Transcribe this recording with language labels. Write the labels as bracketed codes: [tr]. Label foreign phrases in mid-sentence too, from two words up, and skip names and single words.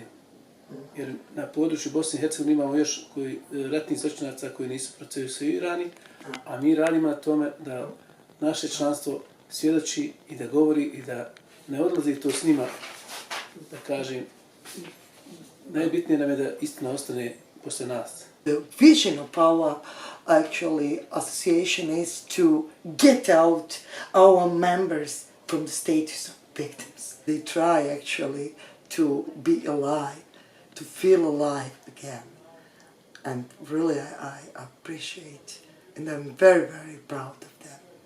[bs] Jer na području Bosne i Hercegovine imamo još ratnih zločinaca koji nisu procesuirani, a mi radimo na tome da naše članstvo svjedoči i da govori i da ne odlazi to s njima, da kažem, najbitnije nam je da istina ostane posle nas. [en] The vision of our association is to get out our members from the status of victims. They try to be alive, to feel alive again. And really I appreciate and I'm very, very proud of them.